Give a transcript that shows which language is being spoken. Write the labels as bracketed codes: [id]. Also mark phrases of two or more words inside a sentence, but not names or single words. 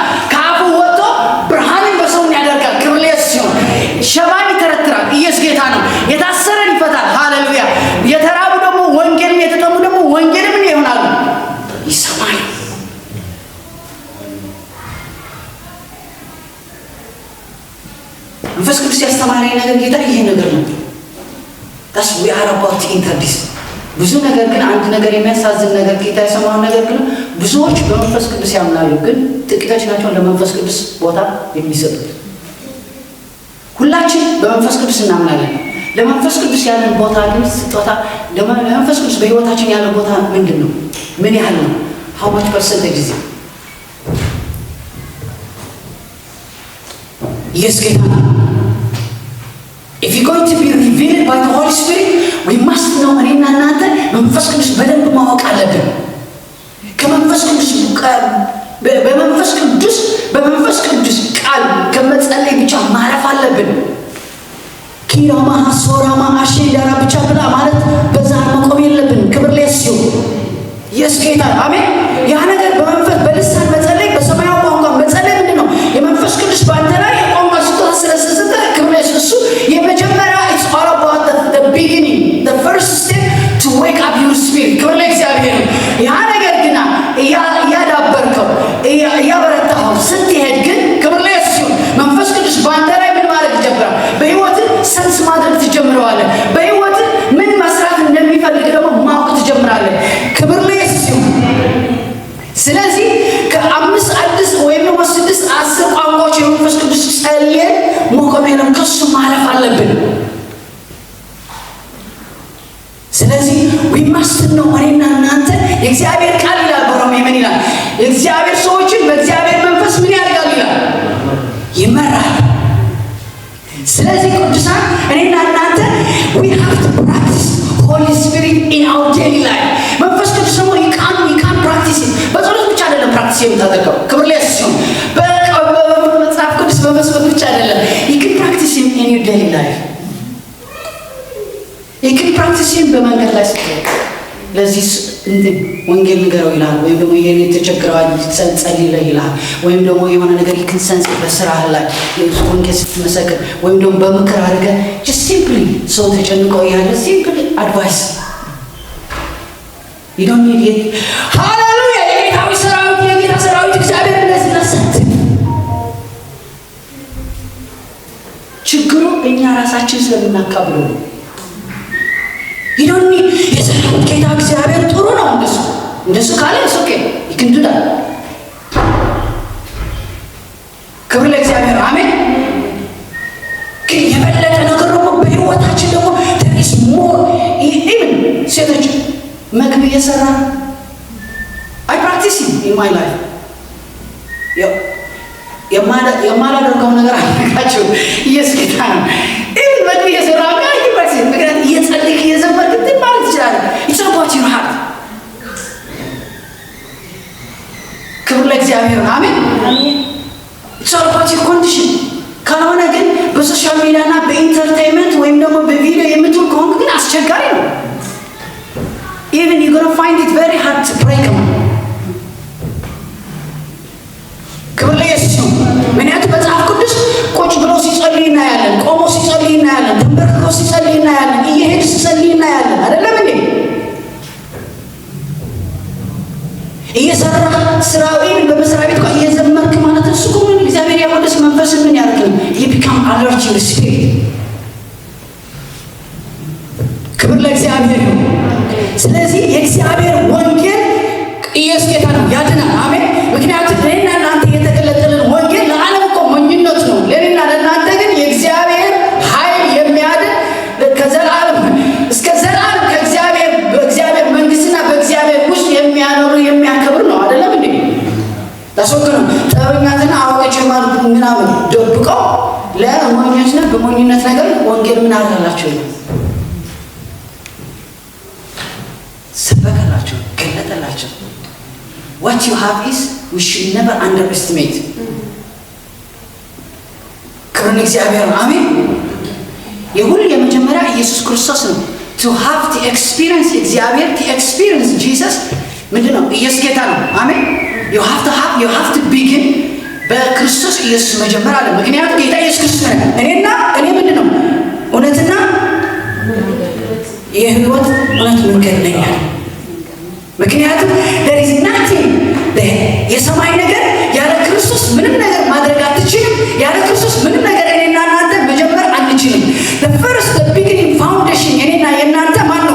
[am] ከአፉ ወጥቶ ብርሃንን በሰው ያደርጋል። ክብር ለኢየሱስ ነው። ሸባን ይተረትራል። ኢየሱስ ጌታ ነው። የታሰረን ይፈታል። ሃሌሉያ። የተራቡ ደግሞ ወንጌልን የተጠሙ ደግሞ ወንጌልን ምን ይሆናሉ? ይሰማል። መንፈስ ቅዱስ ያስተማረኝ ነገር ጌታ ይሄ ነገር ነው። ታስ [en] we are about to enter this [am] ብዙ ነገር ግን አንድ ነገር የሚያሳዝን ነገር ጌታ የሰማውን ነገር ግን ብዙዎች በመንፈስ ቅዱስ ያምናሉ፣ ግን ጥቂቶች ናቸው ለመንፈስ ቅዱስ ቦታ የሚሰጡት። ሁላችን በመንፈስ ቅዱስ እናምናለን። ለመንፈስ ቅዱስ ያለን ቦታ ግን ስጦታ ለመንፈስ ቅዱስ በህይወታችን ያለው ቦታ ምንድን ነው? ምን ያህል ነው? [en] how much percentage is it? yes ጌታ if you're going to be revealed by the Holy Spirit we must know [am] እኔና እናንተ መንፈስ ቅዱስ በደንብ ማወቅ አለብን። ከመንፈስ ቅዱስ በመንፈስ ቅዱስ ቃል ከመጸለይ ብቻ ማረፍ አለብን። ኪራማ ሶራማ አሽዳራ ብቻ ብላ ማለት በዛ መቆም የለብን። ክብር ለኢየሱስ ኢየሱስ ጌታ አሜን። ያ ነገር በመንፈስ በልሳን መጸለይ በሰማያዊ ቋንቋ መጸለይ ምንድነው? የመንፈስ ቅዱስ ባንተ ላይ የቋንቋ ስጦታ ስለሰጠ ክብር ለኢየሱስ የመጀመሪያ [en] it's all about the beginning the first step to wake up your spirit። [am] ክብር ለእግዚአብሔር። ያ ነገር ግን ያዳበርከው ያበረታው ስትሄድ ግን ክብር ለኢየሱስ መንፈስ ቅዱስ ባንተ ላይ ምን ማድረግ ይጀምራል? በህይወት ሰንስ ማድረግ ትጀምራለህ። በህይወት ምን መስራት እንደሚፈልግ ደግሞ ማወቅ ትጀምራለህ። ክብር ለኢየሱስ። ስለዚህ ከ5 6 ወይም 6 10 ቋንቋዎች የመንፈስ ቅዱስ ጸልየን ሞቆሜንም ከሱ ማለፍ አለብን። ስለዚህ [en] we must know [am] እኔና እናንተ የእግዚአብሔር ቃል ይላል በሮሜ ምን ይላል? የእግዚአብሔር ሰዎችን በእግዚአብሔር መንፈስ ምን ያደርጋል ይላል? ይመራል። ስለዚህ ቅዱሳን እኔና እናንተ [en] we have to practice Holy Spirit in our daily life። [am] መንፈስ ቅዱስ ደግሞ [en] you can't practice it [am] በጸሎት ብቻ አይደለም ፕራክቲስ የምታደርገው። ክብር ለኢየሱስ ነው። በመጽሐፍ ቅዱስ በመስበክ ብቻ አይደለም [en] you can practice it in your daily life። you can practice it [am] በመንገድ ላይ ስትሄድ ለዚህ ወንጌል ንገረው ይላል፣ ወይም ደግሞ ይሄን የተቸገረዋል ጸልይልህ ይላል፣ ወይም ደግሞ የሆነ ነገር ይክንሰንስ በስራህ ላይ ወንጌል ስትመሰክር ወይም ደግሞ በምክር አድርገህ [en] just simply [am] ሰው ተጨንቆ ያለ [en] simply advice you don't need it። [am] ሃሌሉያ። የጌታ ሰራዊት እግዚአብሔር እንደዚህ ነሰት። ችግሩ እኛ ራሳችን ስለምናካብለው ነው። [en] you don't need [am] የሰራዊት ጌታ እግዚአብሔር ጥሩ ነው። እንደሱ ካለ ኦኬ ይክንዱዳል። ክብር ለእግዚአብሔር አሜን። ግን የበለጠ ነገር ደግሞ በህይወታችን ደግሞ [en] there is more even [am] ሴቶች ምግብ እየሰራ [en] I practice in my life [am] የማላደርገው ነገር አድርጋችሁ ኢየሱስ ጌታ ነው። even ምግብ እየሰራ ምክንያቱም እየጸለይክ እየዘመርክ እንትን ማለት ትችላለህ። [en] it's about your heart። [am] ክብር ለእግዚአብሔር አሜን። [en] it's all about your condition [am] በሶሻል ሚዲያና በኢንተርቴይንመንት ወይም ደግሞ በቪዲዮ የምትውል ከሆንክ ግን አስቸጋሪ ነው። [en] even you're going to find it very hard to break them። [am] ክብር ለኢየሱስ ነው። ምክንያቱም መጽሐፍ ቅዱስ ቁጭ ብሎ ሲጸልይ እናያለን፣ ቆሞ ሲጸልይ እናያለን፣ ተንበርክኮ ሲጸልይ እናያለን፣ እየሄደ ሲጸልይ እናያለን። አይደለም እንዴ? እየሰራ ስራውን በመስሪያ ቤት ጋር እየዘመርክ ማለት እሱ ምን እግዚአብሔር ያወደስ መንፈስ ምን ያደርጋል? [en] you become alert to the spirit። [am] ክብር ለእግዚአብሔር ነው። ስለዚህ የእግዚአብሔር ወንጌል ኢየሱስ ጌታ ነው፣ ያድናል። አሜን። ምክንያቱም ለእኔና ለእናንተ የተገለጠልን ወንጌል ለዓለም እኮ ሞኝነት ነው። ለእኔና ለእናንተ ግን የእግዚአብሔር ኃይል የሚያድን ከዘላለም እስከ ዘላለም ከእግዚአብሔር በእግዚአብሔር መንግስትና በእግዚአብሔር ውስጥ የሚያኖር የሚያከብር ነው። አይደለም እንዴ? ታስወግዱ ጠበኛትና አዋቂዎች ማለት ምናምን ደብቀው ለሞኝነትና በሞኝነት ነገር ወንጌል ምን አላላቸው ሰበከላቸው፣ ገለጠላቸው። [en] what you have is we should never underestimate። [am] ክብር ለእግዚአብሔር ነው። አሜን። የሁሉ የመጀመሪያ ኢየሱስ ክርስቶስ ነው። [en] to have the experience [am] እግዚአብሔር [en] to experience Jesus [am] ምንድነው? ኢየሱስ ጌታ ነው። አሜን። [en] you have to begin [am] በክርስቶስ ኢየሱስ መጀመር አለ። ምክንያቱም ጌታ ኢየሱስ ክርስቶስ ነው እኔ ምንድነው እውነትና የህይወት እውነት መንገድ ነኝ። ምክንያቱም [en] there is nothing [am] የሰማይ ነገር ያለ ክርስቶስ ምንም ነገር ማድረግ አትችልም። ያለ ክርስቶስ ምንም ነገር እኔና እናንተ መጀመር አንችልም። [en] the first the beginning foundation [am] እኔና የእናንተ ማን ነው?